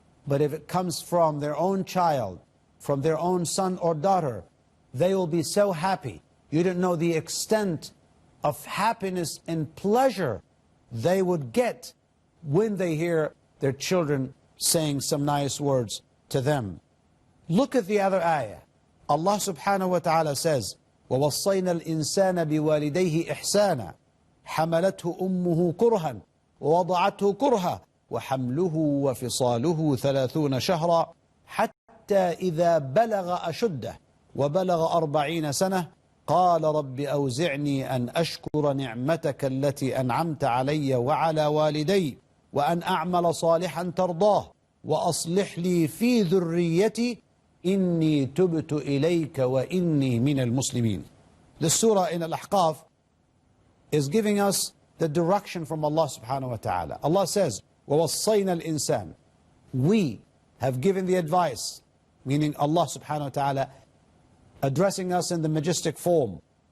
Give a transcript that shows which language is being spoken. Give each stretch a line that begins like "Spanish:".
English: But if it comes from their own child, from their own son or daughter, they will be so happy. You don't know the extent of happiness and pleasure they would get when they hear their children saying some nice words to them. Look at the other ayah. Allah subhanahu wa ta'ala says,
Arabic: وَوَصَّيْنَا الْإِنسَانَ بِوَالِدَيْهِ إِحْسَانًا حَمَلَتْهُ أُمُّهُ كُرْهًا وَوَضَعَتْهُ كُرْهًا وحمله وفصاله 30 شهرا حتى إذا بلغ أشده وبلغ 40 سنة قال رب أوزعني أن أشكر نعمتك التي أنعمت علي وعلى والدي وأن أعمل صالحا ترضاه وأصلح لي في ذريتي إني تبت إليك وإني من المسلمين.
English: The surah in Al-Ahqaf is giving us the direction from Allah subhanahu wa ta'ala. Allah says,
Arabic: وَوَصَّيْنَا الْإِنسَانِ,
English: we have given the advice, meaning Allah subhanahu wa ta'ala addressing us in the majestic form.